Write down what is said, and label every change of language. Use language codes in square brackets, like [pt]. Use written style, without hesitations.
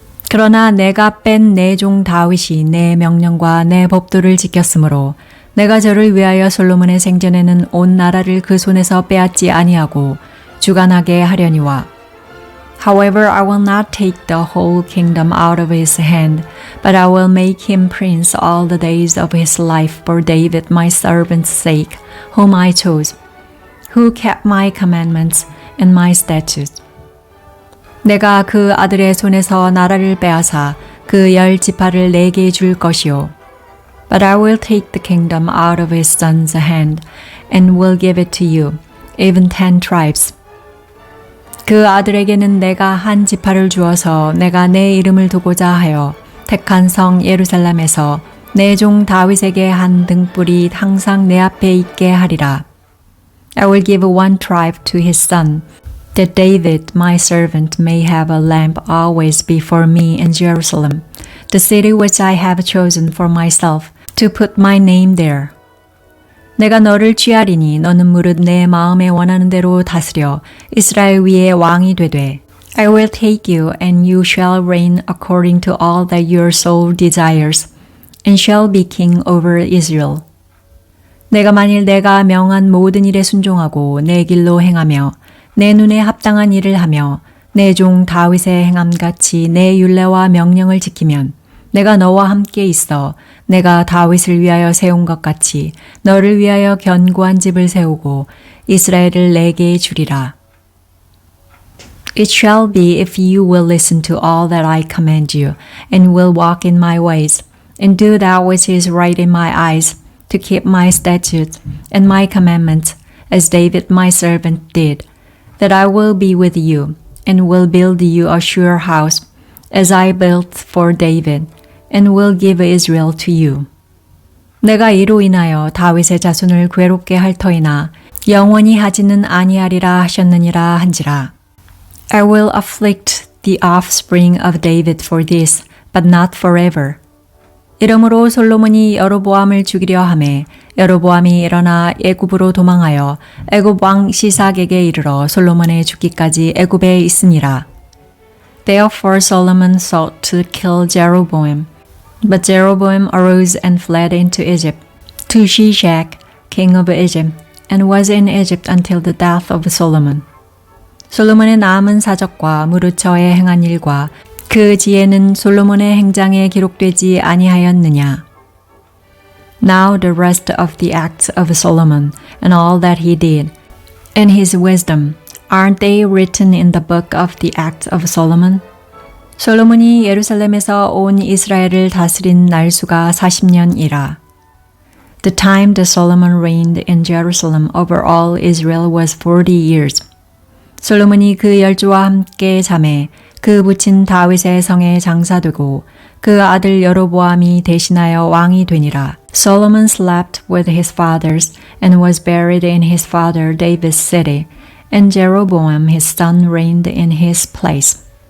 [ko] 그러나 내가 뺀 내 종 다윗이 내 명령과 내 법도를 지켰으므로 내가 저를 위하여 솔로몬의 생전에는 온 나라를 그 손에서 빼앗지 아니하고 주관하게 하려니와 [en] However, I will not take the whole kingdom out of his hand, but I will make him prince all the days of his life for David my servant's sake, whom I chose, who kept my commandments and my statutes. [ko] 내가 그 아들의 손에서 나라를 빼앗아 그 10지파를 내게 줄 것이요. [en] But I will take the kingdom out of his son's hand, and will give it to you, even 10 tribes. [ko] 그 아들에게는 내가 한 지파를 주어서 내가 내 이름을 두고자 하여 택한 성 예루살렘에서 내 종 다윗에게 한 등불이 항상 내 앞에 있게 하리라. [en] I will give one tribe to his son, that David my servant may have a lamp always before me in Jerusalem, the city which I have chosen for myself, to put my name there. [ko] 내가 너를 취하리니 너는 무릇 내 마음에 원하는 대로 다스려 이스라엘 위에 왕이 되되 [en] I will take you and you shall reign according to all that your soul desires and shall be king over Israel. [ko] 내가 만일 내가 명한 모든 일에 순종하고 내 길로 행하며 내 눈에 합당한 일을 하며 내 종 다윗의 행함같이 내 율례와 명령을 지키면 내가 너와 함께 있어 내가 다윗을 위하여 세운 것 같이 너를 위하여 견고한 집을 세우고 이스라엘을 내게 주리라. [en] It shall be if you will listen to all that I command you and will walk in my ways and do that which is right in my eyes to keep my statutes and my commandments as David my servant did, that I will be with you and will build you a sure house as I built for David and will give Israel to you. [ko] 내가 이로 인하여 다윗의 자손을 괴롭게 할 터이나 영원히 하지는 아니하리라 하셨느니라 한지라. [en] I will afflict the offspring of David for this, but not forever. [ko] 이러므로 솔로몬이 여로보암을 죽이려 하매 여로보암이 일어나 애굽으로 도망하여 애굽 왕 시삭에게 이르러 솔로몬의 죽기까지 애굽에 있으니라. [en] Therefore Solomon sought to kill Jeroboam. But Jeroboam arose and fled into Egypt, to Shishak, king of Egypt, and was in Egypt until the death of Solomon. [ko] 솔로몬의 남은 사적과 무르처에 행한 일과 그 지혜는 솔로몬의 행장에 기록되지 아니하였느냐. [en] Now the rest of the acts of Solomon and all that he did, and his wisdom, aren't they written in the book of the acts of Solomon? [ko] 솔로몬이 예루살렘에서 온 이스라엘을 다스린 날수가 40년이라. [en] The time that Solomon reigned in Jerusalem over all Israel was 40 years. [ko] 솔로몬이 그 열조와 함께 잠에 그 부친 다윗의 성에 장사되고 그 아들 여로보암이 대신하여 왕이 되니라. [en] Solomon slept with his fathers and was buried in his father David's city, and Jeroboam his son reigned in his place.